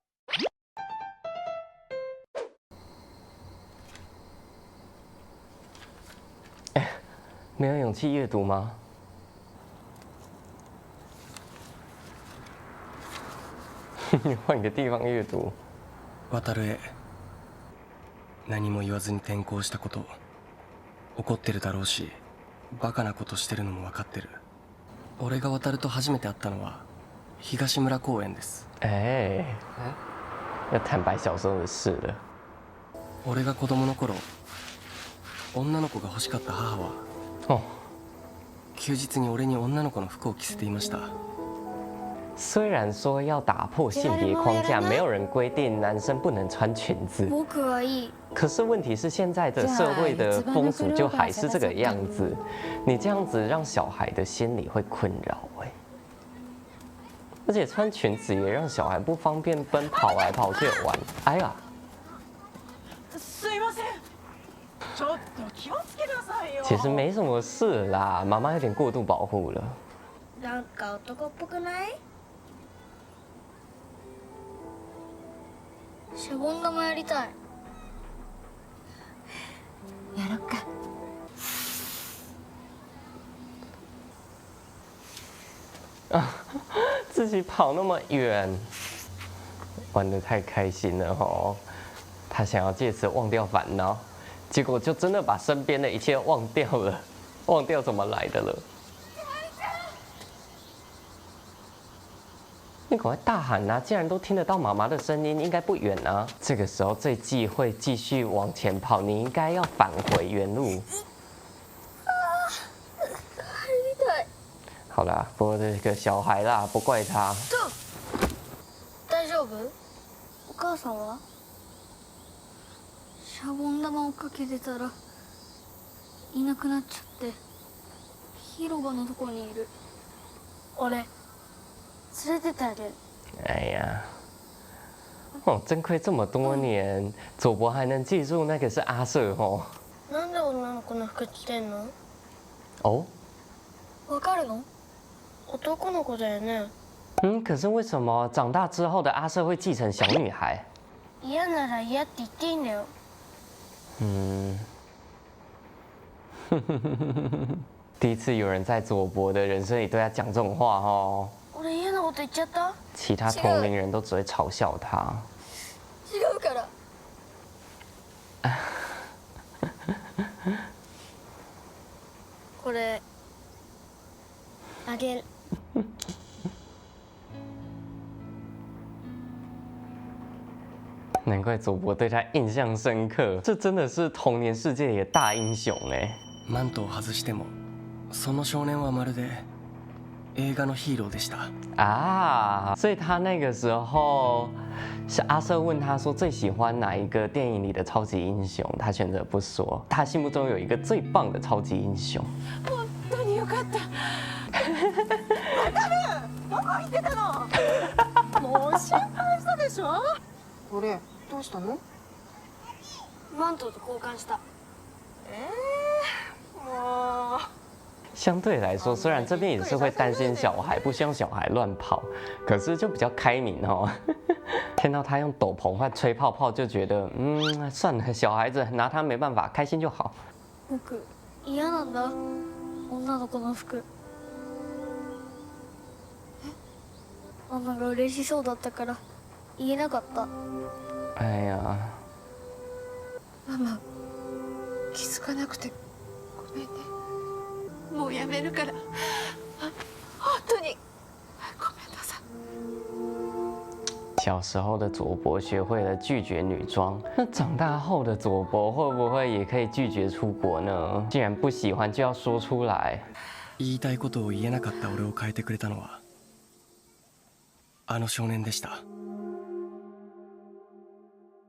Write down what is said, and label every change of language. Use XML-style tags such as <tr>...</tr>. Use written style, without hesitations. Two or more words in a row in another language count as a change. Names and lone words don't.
<zh>没有勇气阅读吗？你换个地方阅读。</zh> <ja>渡へ何も言わずに転校したこと、怒ってるだろうし、バカなことしてるのも分かってる。俺が渡と初めて会ったのは東村公園です。</ja> <zh>要坦白小时候的事了。</zh> <ja>俺が子供の頃、女の子が欲しかった母は、休日に俺に女の子の服を着せていました。</ja> <zh>虽然说要打破性别框架，没有人规定男生不能穿裙子，可是问题是现在的社会的风俗就还是这个样子，你这样子让小孩的心里会困扰而且穿裙子也让小孩不方便奔跑来跑去玩。哎呀，其实没什么事啦，妈妈有点过度保护了。</zh> <ja>なんか男っぽくない？シャボン玉やりたい。やろっか。</ja> <zh>自己跑那么远，玩得太开心了哦。他想要借此忘掉烦恼，结果就真的把身边的一切忘掉了，忘掉怎么来的了。你赶快大喊啊！既然都听得到妈妈的声音，应该不远啊。这个时候这季会继续往前跑，你应该要返回原路。好啦，不过这个小孩啦，不怪他。</zh> <ja>大丈夫？お母さんは？シャボン玉をかけてたらいなくなっちゃって広場のとこにいる。俺連れてってあげる。</ja> <zh>哎呀，真亏这么多年，佐伯还能记住那个是阿瑟哦。</zh> <ja>なんで女の子の服着てんの？</ja> <zh>哦，</zh> <ja>わかるの？男の子だよね。</ja> <zh>可是为什么长大之后的阿瑟会继承小女孩？</zh> <ja>嫌なら嫌って言っていいんだよ。</ja> <zh>第一次有人在佐伯的人生里对他讲这种话哦。</zh> <ja>俺嫌なこと言っちゃった？</ja> <zh>其他同龄人都只会嘲笑他。</zh> <ja>違うから。これあげる。</ja> <zh>难怪佐伯对他印象深刻，这真的是童年世界里的大英雄哎。</zh> <ja>マントを外しても、その少年はまるで映画のヒーローでした。</ja> <zh>啊，所以他那个时候是阿瑟问他说最喜欢哪一个電影里的超级英雄，他选择不说。他心目中有一个最棒的超级英雄。</zh> <ja>本当によかった。わかる？どこ行ってたの？もう心配したでしょ？これどうしたの？マントと交換した。もう。</ja> <zh>相对来说，虽然这边也是会担心小孩，不希望小孩乱跑，可是就比较开明哦。看到他用斗篷换吹泡泡，就觉得算了，小孩子拿他没办法，开心就好。</zh> <ja>僕嫌なんだ。女の子の服。ママが嬉しそうだったから言えなかった。</ja> <zh>哎呀，</zh> <ja>ママ気づかなくてごめんね。もうやめるから。本当にごめんなさい。</ja> <zh>小时候的佐伯学会了拒绝女装，那长大后的佐伯会不会也可以拒绝出国呢？既然不喜欢，就要说出来。</zh> <ja>言いたいことを言えなかった俺を変えてくれたのは、あの少年でした。</ja>